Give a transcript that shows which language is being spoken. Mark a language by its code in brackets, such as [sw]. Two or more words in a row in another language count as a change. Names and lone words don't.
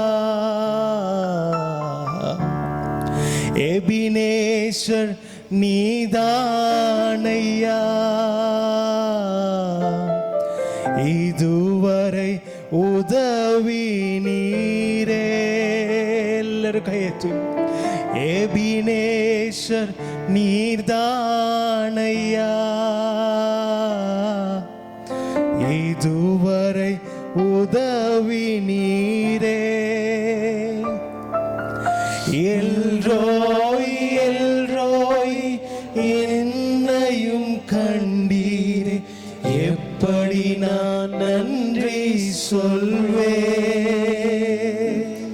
[ta] எபினேஸ்வர் நீதானய்யா, இதுவரை உதவி நீரே. [kn] ಎಲ್ಲರೂ ಕೈ ಎತ್ತಿ. [ta] எபினேஸ்வர் நீர்தானய்யா, இதுவரை உதவி நீரே. எல்ரோய் எல்ரோய் என்னையும் கண்டீரே, எப்படி நான் நன்றி சொல்வேன்.